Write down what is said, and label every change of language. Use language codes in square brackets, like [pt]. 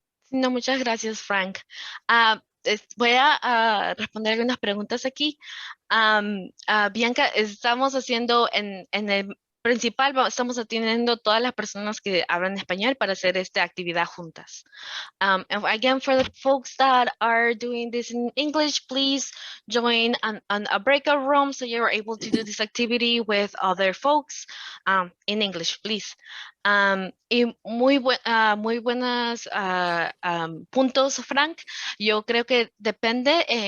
[es] No, muchas gracias, Frank. Voy a responder algunas preguntas aquí. Bianca, estamos haciendo en el principal, estamos atendiendo todas las personas que hablan español para hacer esta actividad juntas. [en] And again, for the folks that are doing this in English, please join a breakout room so you're able to do this activity with other folks in English, please. [es] Y muy buenos puntos, Frank. Yo creo que depende